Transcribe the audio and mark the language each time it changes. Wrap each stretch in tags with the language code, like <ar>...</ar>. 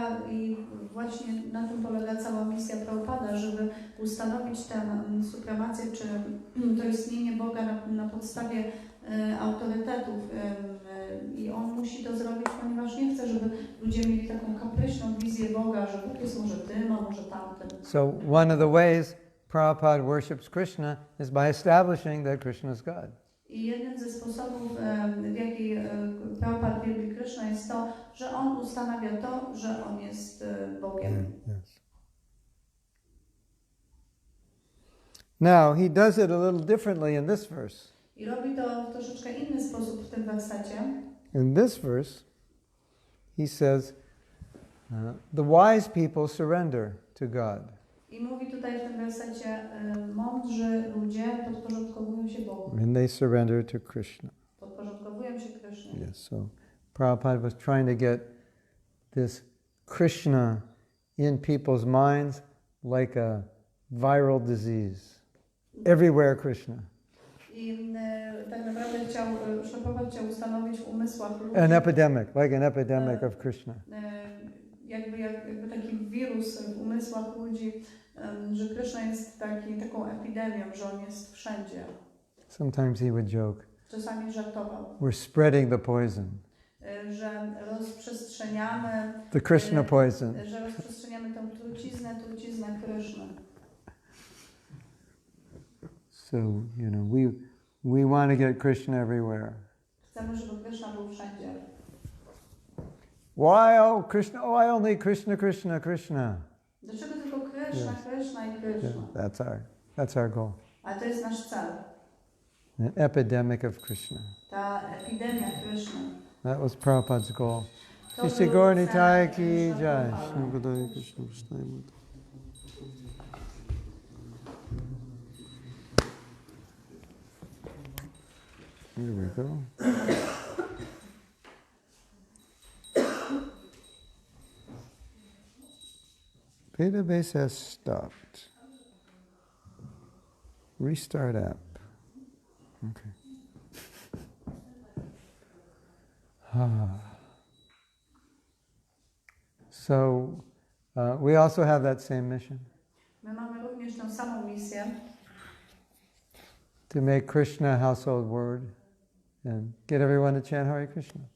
<pl>I właśnie na tym polega cała misja Prabhupada, żeby ustanowić tę supremację, czy to istnienie Boga na podstawie autorytetów. I on musi to zrobić, ponieważ nie chce, żeby ludzie mieli taką kapryśną wizję Boga, że Bóg jest może tym, a może tamtym.</pl> <en>So one of the ways Prabhupada worships Krishna is by establishing that Krishna is God.</en> <pl>I jeden ze sposobów, w jaki Prabhupada wielbi Krishna, jest to, że on ustanawia to, że on jest Bogiem.</pl> <en>Yes. Now, he does it a little differently in this verse.</en> <pl>I robi to w troszeczkę inny sposób w tym wersecie.</pl> <en>In this verse, he says, the wise people surrender to God.</en> <pl>I mówi tutaj w tym wersecie, mądrzy ludzie podporządkowują się Bogu.</pl> <en>And they surrender to Krishna.</en> <pl>Podporządkowują się Krysznie.</pl> <en>Yes, so Prabhupada was trying to get this Krishna in people's minds like a viral disease. Everywhere Krishna.</en> <pl>I tak naprawdę Prabhupada chciał ustanowić w umysłach ludzi</pl> <en>An epidemic, like an epidemic of Krishna.</en> <pl>jakby taki wirus w umysłach ludzi, że Krishna jest taką epidemią, że on jest wszędzie.</pl> <en>Sometimes he would joke,</en> <pl>Czasami żartował,</pl> <en>we're spreading the poison,</en> <pl>że rozprzestrzeniamy</pl> <en>the Krishna poison.</en> <pl>że rozprzestrzeniamy tę truciznę Kryszny.</pl> <en>So, you know, we want to get Krishna everywhere.</en> <pl>Chcemy, żeby Krishna był wszędzie.</pl> <en>Why, oh, Krishna, oh, I only Krishna, Krishna, Krishna.</en> <pl>Dlaczego tylko Krishna, Krishna i Krishna?</pl> <en>Yeah, that's our goal.</en> <pl>Ale to jest nasz cel.</pl> <en>An epidemic of Krishna.</en> <pl>Ta epidemia Krishna.</pl> <en>That was Prabhupada's goal.</en> <pl>To</pl> <sa>Shri</sa> <pl>był</pl> <sa>Gaur</sa> <pl>cel</pl> <sa>Nitai ki Krishna jai. Prabhupada. Shri Guru Krishna Prasthaya.</sa> <en>Here we go. Database has stopped. Restart app. Okay. So we also have that same mission.</en> <pl>My mamy również tę samą misję,</pl> <en>To make Krishna a household word and get everyone to chant Hare Krishna.</en>